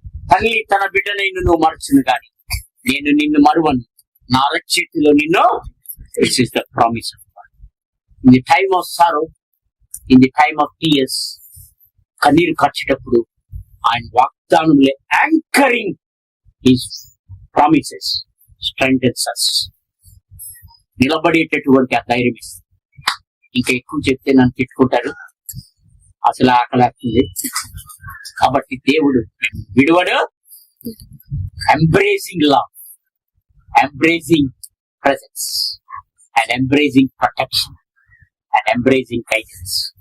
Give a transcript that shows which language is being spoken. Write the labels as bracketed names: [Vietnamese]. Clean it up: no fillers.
[Telugu] తల్లి తన బిడ్డనైన నువ్వు మరచును గాని నేను నిన్ను మరువను, నా అరచేతిలో నిన్ను. [English] This is the promise of God. In the time of sorrow, in the time of tears, [Telugu] కన్నీరు ఖర్చేటప్పుడు ఆయన వాగ్దానంలో anchoring [English] His promises strengthens us. [Telugu] నిలబడేటటువంటి ఆ ధైర్యం ఇస్తుంది. ఇంకా ఎక్కువ చెప్తే నన్ను తిట్టుకుంటారు, అసలు ఆకలేస్తుంది. కాబట్టి దేవుడు విడువడు. [English] Embracing love, embracing presence and embracing protection and embracing guidance.